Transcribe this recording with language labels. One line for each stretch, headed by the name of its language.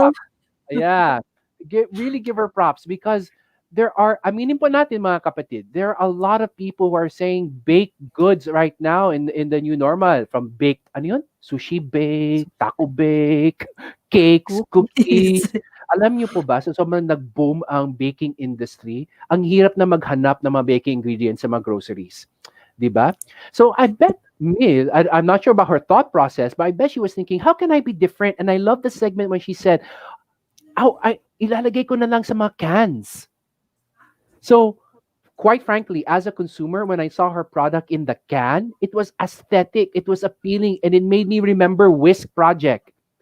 English: props. Yeah. Really give her props because there are,
Filipino: aminin po natin mga kapatid,
English: there are a lot of people who are saying baked goods right now in the new normal. From baked,
Filipino: ano yun?
English: Sushi bake, taco bake, cakes, Cookies. cookies.
Filipino: Alam niyo po ba, so sobrang nag-boom ang baking industry, ang hirap na maghanap ng mga baking ingredients sa mga groceries. Di ba?
English: So I bet Mil, I'm not sure about her thought process, but I bet she was thinking, how can I be different? And I love the segment when she said, oh,
Filipino: ilalagay ko na lang sa mga
English: cans. So, quite frankly, as a consumer, when I saw her product in the can, it was aesthetic, it was appealing, and it made me remember Whisk Project.